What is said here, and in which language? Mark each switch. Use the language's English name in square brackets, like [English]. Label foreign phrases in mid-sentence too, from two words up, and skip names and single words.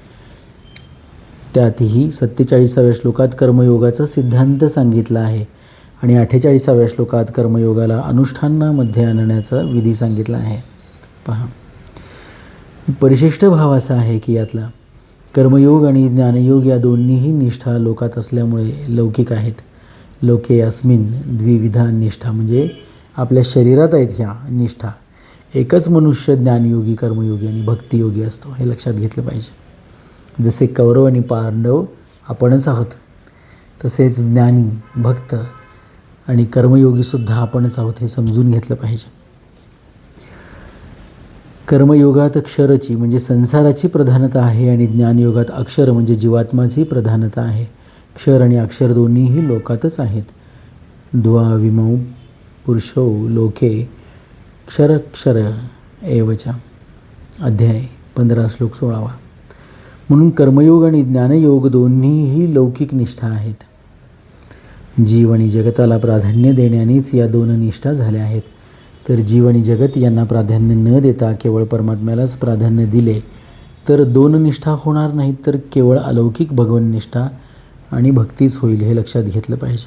[Marathi] त्यातही 47व्या श्लोकात कर्मयोगाचा सिद्धांत सांगितला आहे आणि 48व्या श्लोकात कर्मयोगाला अनुष्ठानामध्ये आणण्याचा विधी सांगितला आहे. पहा, परिशिष्ट भाव असा आहे की यातला कर्मयोग आणि ज्ञानयोग या दोन्हीही निष्ठा लोकात असल्यामुळे लौकिक आहेत. [Sanskrit] लोके अस्मिन द्विविधा निष्ठा, [Marathi] म्हणजे आपल्या शरीरात आहेत ह्या निष्ठा. एकच मनुष्य ज्ञानयोगी, कर्मयोगी आणि भक्तियोगी असतो, हे लक्षात घेतलं पाहिजे. जसे कौरव आणि पांडव आपणच आहोत, तसेच ज्ञानी, भक्त आणि कर्मयोगीसुद्धा आपणच आहोत, हे समजून घेतलं पाहिजे. कर्मयोगात क्षरची म्हणजे संसाराची प्रधानता आहे आणि ज्ञानयोगात अक्षर म्हणजे जीवात्माची प्रधानता आहे. क्षर आणि अक्षर दोन्हीही लोकातच आहेत. [Sanskrit] द्वाविमौ पुरुषौ लोके क्षरक्षर एवच. [Marathi] अध्याय 15 श्लोक 16. म्हणून कर्मयोग आणि ज्ञानयोग दोन्हीही लौकिक निष्ठा आहेत. जीव आणि जगताला प्राधान्य देण्यानेच या 2 निष्ठा झाल्या आहेत. तर जीव आणि जगत यांना प्राधान्य न देता केवळ परमात्म्यालाच प्राधान्य दिले तर 2 निष्ठा होणार नाहीत, तर केवळ अलौकिक भगवन्निष्ठा आणि भक्तीच होईल, हे लक्षात घेतलं पाहिजे.